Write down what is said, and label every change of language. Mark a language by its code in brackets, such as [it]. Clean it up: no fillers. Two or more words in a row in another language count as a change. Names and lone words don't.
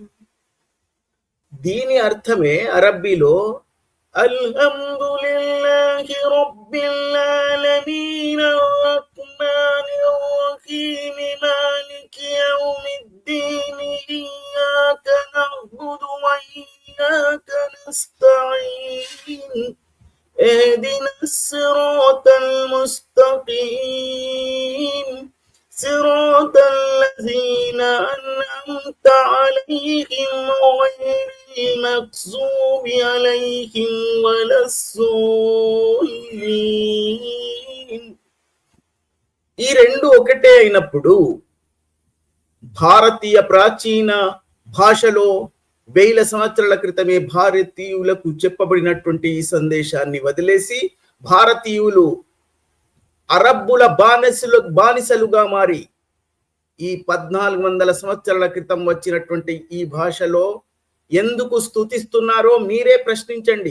[te] దీని అర్థమే అరబ్బీలో [ar] الحمد لله رب العالمين الرحمن الرحيم مالك يوم الدين إياك نعبد وإياك نستعين اهدنا الصراط ముస్తఖీమ్ صراط الذين أنعمت عليهم غير المغضوب عليهم ولا الضالين. [te] ఈ రెండు ఒకటే అయినప్పుడు భారతీయ ప్రాచీన భాషలో 1000 సంవత్సరాల క్రితమే భారతీయులకు చెప్పబడినటువంటి ఈ సందేశాన్ని వదిలేసి భారతీయులు అరబ్బుల బానిసలుగా మారి ఈ 1400 సంవత్సరాల క్రితం వచ్చినటువంటి ఈ భాషలో ఎందుకు స్తుతిస్తున్నారో మీరే ప్రశ్నించండి.